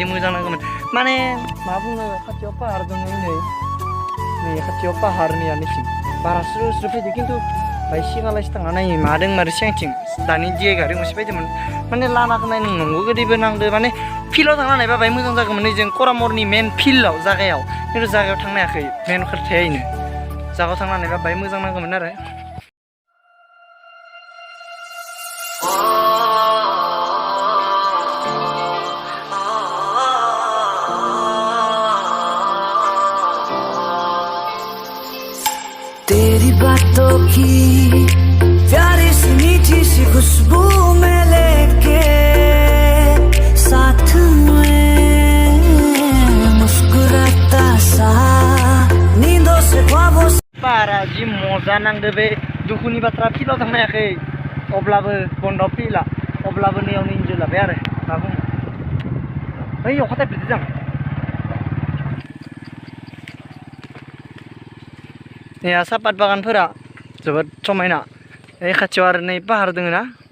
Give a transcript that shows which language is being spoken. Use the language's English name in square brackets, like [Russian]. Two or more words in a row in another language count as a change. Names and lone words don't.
[Bodo] मोजां नांगौमोन माने मा बुङो खाथियाव पाहार दङ नै खाथियाव पाहारनिया नैथिं बारा स्रो स्रो फैदो खिन्थु बाय सिगांलासो थांना नायै मा दङ मारो सिगांथिं दानि जे गारि गंसे फैदोंमोन माने लामाखौ नायनो नंगौ गोदैबो नांदो माने फिल्डआव थांना नायबा बाय मोजां जागौमोन नै जों करामरनि मेन फिल्डआव जायगायाव खिन्थु जायगायाव थांनो हायाखै मेन खोथाया बेनो जायगायाव थांना नायबा बाय मोजां नांगौमोन आरो [Hindi] तेरी बातों की प्यारी सी मीठी सी खुशबू में लेके साथ में मुस्कुराता सा नींदों से ख्वाबों से [Bodo] पाहारा जि मजा नांदो बे दुखुनि बाथ्रा फिल्डआव थांनो हायाखै अब्लाबो बन्द फिल्डआ अब्लाबो नैयावनो इन्जय लाबाय आरो मा बुङो ओइ अखा थाइफ्रिदो जों नै सापात बागानफोरा जोबोद समायना ओइ खाथियाव आरो नै पाहार दङ ना